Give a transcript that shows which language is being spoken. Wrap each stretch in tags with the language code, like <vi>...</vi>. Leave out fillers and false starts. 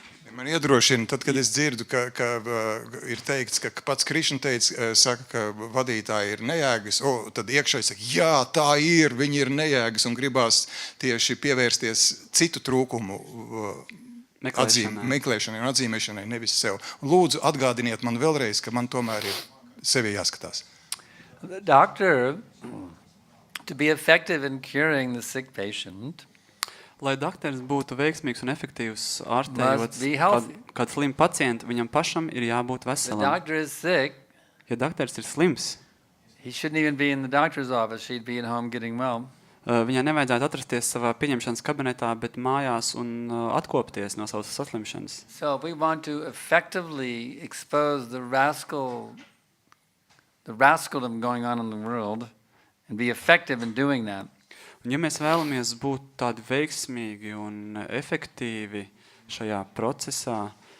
<lv>Man iedrošina, tad, kad es dzirdu, ka ir teikts, ka pats Krišna saka, ka vadītāji ir nejēgas, tad iekšēji saka, jā, tā ir, viņi ir nejēgas, un gribās tieši pievērsties citu trūkumu meklēšanai un atzīmēšanai, nevis sev. Lūdzu, atgādiniet man vēlreiz, ka man tomēr ir sevi jāskatās.</lv> <en>The doctor, to be effective in curing the sick patient,</en> <lv>lai doktors būtu veiksmīgs un efektīvs ārstējot kādu slimu pacientu, viņam pašam ir jābūt veselam.</lv> <en>The doctor is sick.</en> <lv>Ja doktors ir slims,</lv> <en>he shouldn't even be in the doctor's office. He'd be at home getting well.</en> <lv>Viņai nevajadzētu atrasties savā pieņemšanas kabinetā, bet mājās un atkopties no savas saslimšanas.</lv> <en>So we want to effectively expose the rascaldom going on in the world. and be effective in doing that,</en> <lv>Un ja mēs vēlamies būt tādi veiksmīgi un efektīvi šajā procesā,</lv>